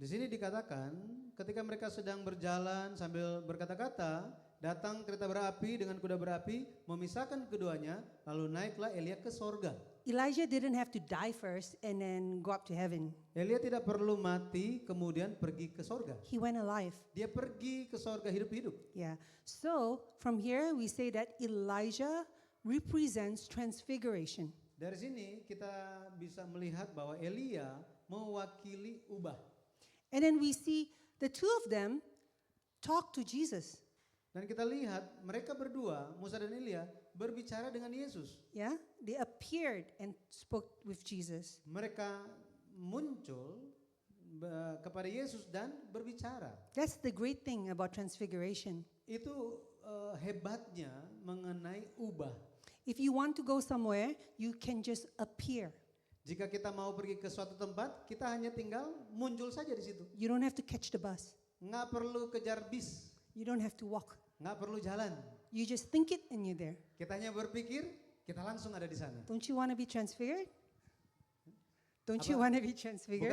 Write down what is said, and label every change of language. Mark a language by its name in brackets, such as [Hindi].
[Indonesian] Di sini dikatakan ketika mereka sedang berjalan sambil berkata-kata, datang kereta berapi dengan kuda berapi memisahkan keduanya, lalu naiklah Elia ke sorga. [English] Elijah didn't have to die first and then go up to heaven. [Indonesian] Elia tidak perlu mati kemudian pergi ke sorga. [English] He went alive. [Indonesian] Dia pergi ke sorga hidup-hidup. [English] Yeah. So from here we say that Elijah represents transfiguration. [Indonesian] Dari sini kita bisa melihat bahwa Elia mewakili ubah. [English] And then we see the two of them talk to Jesus. [Indonesian] Dan kita lihat mereka berdua, Musa dan Elia, berbicara dengan Yesus. [English] Yeah? They appeared and spoke with Jesus. [Indonesian] Mereka muncul kepada Yesus dan berbicara. [English] That's the great thing about transfiguration. [Indonesian] Itu hebatnya mengenai ubah. [English] If you want to go somewhere, you can just appear. [Indonesian] Jika kita mau pergi ke suatu tempat, kita hanya tinggal muncul saja di situ. [English] You don't have to catch the bus. [Indonesian] Nggak perlu kejar bis, [English] You don't have to walk. [Indonesian] nggak perlu jalan. [English] You just think it and you're there. [Indonesian] Kita hanya berpikir, kita langsung ada di sana. [English] Don't you want to be transfigured? Don't [Indonesian] Apa? [English] you want to be transfigured?